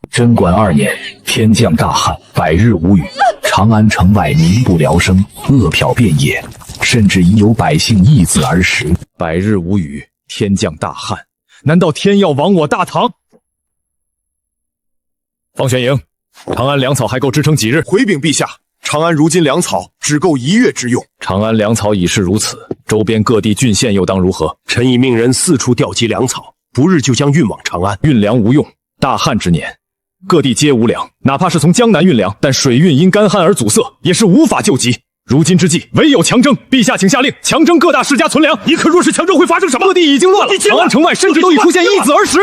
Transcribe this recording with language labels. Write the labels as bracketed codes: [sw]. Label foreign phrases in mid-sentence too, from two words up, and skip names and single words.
[zh] 贞觀2年，天降大旱，百日無雨，長安城外民不聊生，餓殍遍野，甚至已有百姓易子而食。百日无雨，天降大旱，难道天要亡我大唐？方玄营，长安粮草还够支撑几日？回禀陛下，长安如今粮草只够1月之用。长安粮草已是如此，周邊各地郡縣又當如何？臣已命人四處調集糧草，不日就將運往長安。運糧無用，大旱之年，各地皆無糧，哪怕是從江南運糧，但水運因乾旱而阻塞，也是無法救急。如今之計，唯有強徵。陛下请下令，強徵各大世家存糧。你可若是强徵，会发生什么？各地已經亂了，長安城外甚至都已出現易子而食。